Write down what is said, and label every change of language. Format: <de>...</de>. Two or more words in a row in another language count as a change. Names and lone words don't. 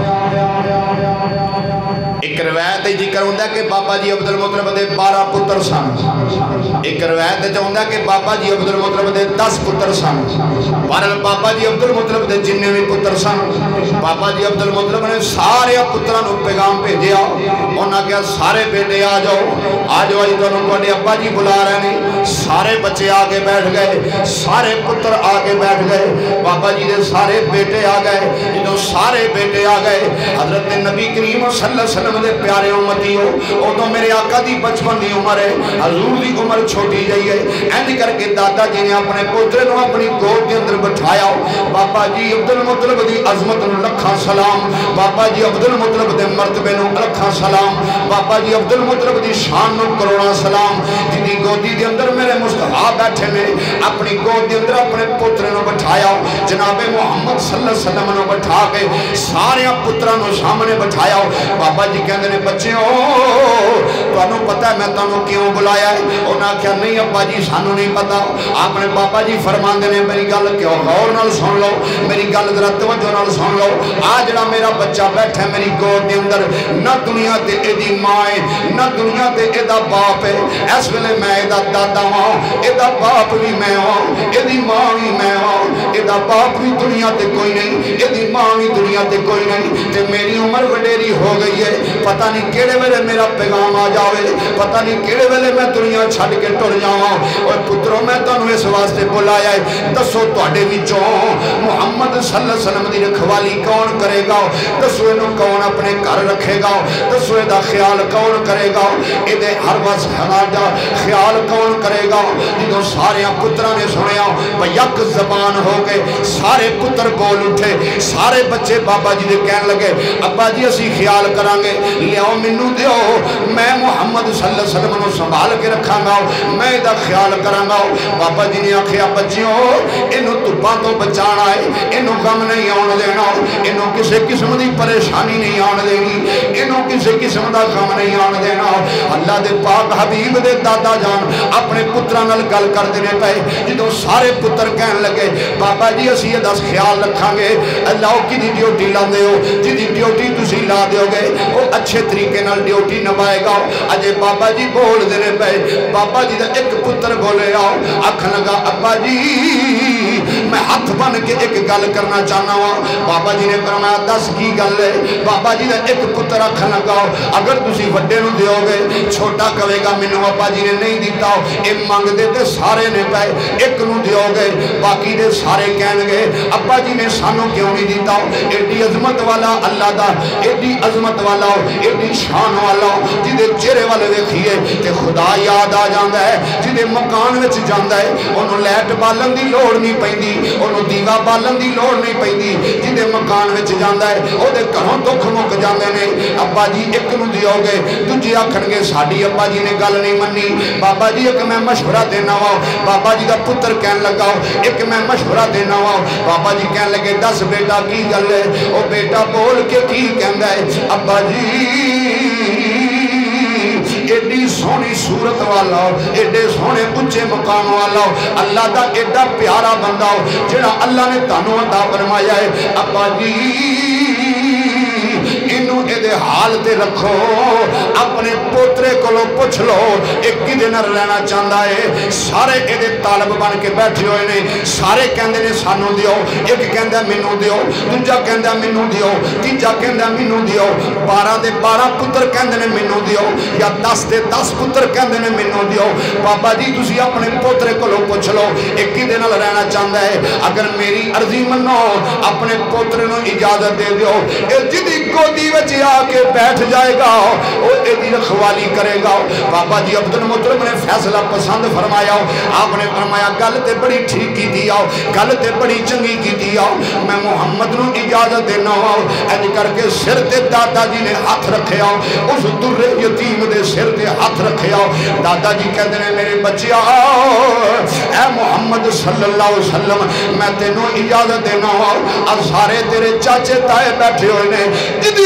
<pa>ایک روایت ذکر ہوندہ کہ بابا جی عبدالمطلب دے 12 پتر سن ایک روایت ہوندہ کہ بابا جی عبدالمطلب دے 10 پتر سن بہرحال بابا جی عبدالمطلب دے جننے بھی پتر سن بابا جی عبدالمطلب نے سارے پتران کو پیغام بھیجیا انہاں کہا سارے بیٹے آ جاؤ آج تانوں تواڈے ابا جی بلا رہے ہیں سارے بچے آگے بیٹھ گئے سارے پتر آگے بیٹھ گئے بابا جی دے سارے بیٹے آ گئے جدوں سارے بیٹے آ گئے حضرت نبی کریم</pa> <ar>صلی اللہ علیہ وسلم</ar> <pa>دے پیارے امتی ہو تو میرے آقا دی بچپن دی عمر ہے حضور دی عمر چھوٹی جائی ہے اینج کر کے دادا جی نے اپنے پوترے نو اپنی گود کے اندر بٹھایا بابا جی عبدالمطلب دی عظمت نو لکھاں سلام بابا جی عبدالمطلب دے مرتبے نو لکھاں سلام بابا جی عبدالمطلب دی شان نو کروڑا سلام جی گودی دے اندر میرے مصطفیٰ بیٹھے نے اپنی گود دے اندر اپنے پوترے نو بٹھایا جناب محمد</pa> <ar>صلی اللہ علیہ وسلم</ar> <pa>نے بٹھا کے سارے پتروں نے سامنے بٹھایا بابا جی کہندے نے بچیو تانوں پتہ ہے میں تانوں کیوں بلایا ہے انہاں نے کہا نہیں ابا جی سانوں نہیں پتا آپ نے بابا جی فرماندے نے میری گل کیوں غور نال سن لو میری گل ذرا توجہ نال سن لو آ جڑا میرا بچہ بیٹھا ہے میری گود دے اندر نہ دنیا تے اے دی ماں ہے نہ دنیا تے اے دا باپ ہے اس ویلے میں اے دا دادا ہاں اے دا باپ بھی میں ہاں اے دی ماں بھی میں ہاں اے دا باپ بھی دنیا تے کوئی نہیں اے دی ماں بھی دنیا تے کوئی نہیں تے میری عمر وڈیری ہو گئی ہے پتہ نہیں کیڑے ویلے میرا پیغام آ جاوے پتہ نہیں کیڑے ویلے میں دنیا چھڈ کے ٹر جاواں اور پترو میں تانوں اس واسطے بلایا ہے دسو تواڈے وچوں محمد</pa> <ar>صلی اللہ علیہ وسلم</ar> <pa>دی رکھوالی کون کرے گا دسو اینو کون اپنے گھر رکھے گا دسو دا خیال کون کرے گا اے دے ہر وقت دا خیال کون کرے گا جدوں سارے پتراں نے سنیا یک زبان ہو گئے سارے پتر بول اٹھے سارے بچے بابا جی دے کہن لگے ابا جی اسی خیال کران گے لیاؤ مینوں دیو میں محمد</pa> <ar>صلی اللہ علیہ وسلم</ar> <pa>نو سنبھال کے رکھاں گا میں دا خیال کراں گا بابا جی نے آکھیا بچیو اینو دھوپاں تو بچانا ہے اینو غم نہیں آن دینا اینو کسے قسم دی پریشانی نہیں آن دینی اینو کسے قسم دا غم نہیں آن دینا اللہ دے پاک حبیب دے دادا جان اپنے پتراں نال گل کر دینے پے جدوں سارے پتر کہن لگے بابا جی اسی یہ دس خیال رکھاں گے اللہ کی دی ڈیوٹی لاندے ہو جی دی ڈیوٹی تسی لا دیو گے وہ اچھے طریقے نال ڈیوٹی نبھائے گا اجے بابا جی بول دینے پے بابا جی دا ایک پتر بولے آؤ آکھن لگا ابا جی میں ہاتھ بن کے ایک گل کرنا چاہنا ہوں بابا جی نے فرمایا دس کی گل ہے بابا جی دا ایک پتر آکھن لگا اگر تسی وڈے نو دیو گے چھوٹا کہے گا مینوں ابا جی نے نہیں دیتا اے منگ دے تے سارے نے پے ایک نو دیو گے باقی دے سارے کہن گے ابا جی نے سانوں کیوں نہیں دیتا ایڈی عظمت والا اللہ دا ایڈی عظمت والا ایڈی شان والا جدے چہرے والے ویکھیے تے خدا یاد آ جاندا ہے جدے مکان وچ جاندا ہے اونوں لائٹ بالن دی لوڑ نہیں پیندی اونوں دیوا بالن دی لوڑ نہیں پیندی جدے مکان وچ جاندا ہے او دے گھروں دکھ مک جاندے نے ابا جی ایک نو دیو گے دوجے آکھن گے ساڈی ابا جی نے گل نہیں مننی بابا جی ایک میں مشورہ دینا وا بابا جی دا پتر کہن لگا ایک میں مشورہ دینا وا بابا جی کہن لگے دس بیٹا کی گل ہے او بیٹا بول کے کی کہندا ہے ابا جی ایڈی سونی صورت والا ایڈے سونے اونچے مقام والا اللہ دا ایڈا پیارا بندہ جڑا اللہ نے تانوں عطا فرمایا ہے ابا جی اینو اے دے حال تے رکھو اپنے پوترے کولوں پوچھ لو ایک کدے نال رہنا چاہندا ہے سارے اے دے طالب بن کے بیٹھے ہوئے نے سارے کہندے نے سانوں دیو ایک کہندا مینوں دیو دوجا کہندا مینوں دیو تیجا کہندا مینوں دیو 12 دے 12 پتر کہندے نے مینوں دیو یا 10 دے 10 پتر کہندے نے مینوں دیو بابا جی تسی اپنے پوترے کولوں پوچھ لو ایک کدے نال رہنا چاہندا ہے اگر میری عرضی منو اپنے پوترے نوں اجازت دے دیو اے جدی گودی وچ آ کے بیٹھ جائے گا وہ ایدی رکھوالی کرے گا بابا جی عبد المطلب نے فیصلہ پسند فرمایا آپ نے فرمایا گل تے بڑی ٹھیک کی دیا گل تے بڑی چنگی کی دیا میں محمد نو اجازت دینا ہوں ایج کر کے سر تے دادا جی نے ہاتھ رکھے اس در یتیم دے سر تے ہاتھ رکھے دادا جی کہتے ہیں میرے بچیا اے محمد</pa> <ar>صلی اللہ علیہ وسلم</ar> <pa>میں تینوں اجازت دینا ہوں اب سارے تیرے چاچے تائے بیٹھے ہوئے نے جدی</pa>